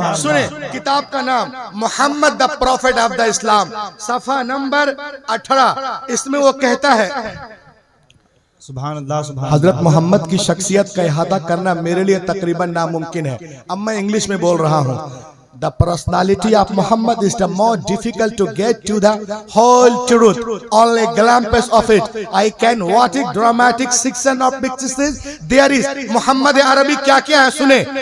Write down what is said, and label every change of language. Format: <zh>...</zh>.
<hi>सुने किताब का नाम Mohammad the profit of the इस्लाम, सफा नंबर 18। इसमें वो कहता है सुभान अल्लाह, सुभान हजरत मोहम्मद की शख्सियत का इहाता करना मेरे लिए तकरीबन नामुमकिन है। अब मैं इंग्लिश में बोल रहा हूँ।</hi> <en>The personality of Muhammad is the more difficult to get to the whole truth. Only glimpse of it. I can watch it dramatic section of pictures. There is Muhammad Arabi</en> <hi>क्या क्या है सुने।</hi>